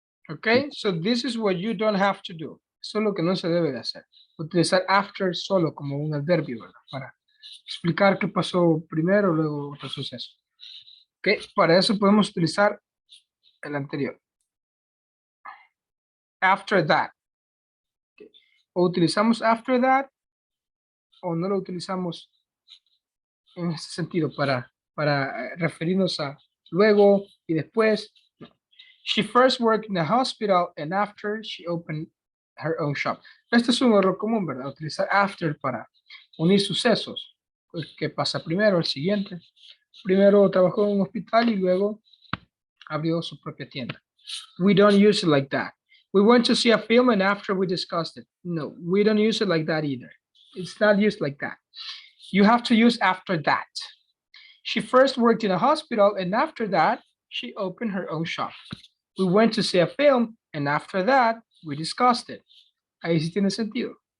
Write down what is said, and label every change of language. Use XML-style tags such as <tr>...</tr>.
<en>Okay, so this is what you don't have to do.</en> <es>Eso es lo que no se debe de hacer. Utilizar after solo como un adverbio, ¿verdad? Para explicar qué pasó primero, luego otro suceso. Ok, para eso podemos utilizar el anterior. After that. Okay. O utilizamos after that o no lo utilizamos en ese sentido para referirnos a luego y después. No.</es> <en>She first worked in a hospital and after she opened her own shop.</en> <es>Este es un error común, ¿verdad? Utilizar after para unir sucesos. Pues, ¿qué pasa primero? El siguiente. Primero trabajó en un hospital y luego abrió su propia tienda.</es> <en>We don't use it like that. We went to see a film and after we discussed it. No, we don't use it like that either. It's not used like that. You have to use after that. She first worked in a hospital and after that, she opened her own shop. We went to see a film and after that, we discussed it.</en> <es>Ahí sí tiene sentido.</es>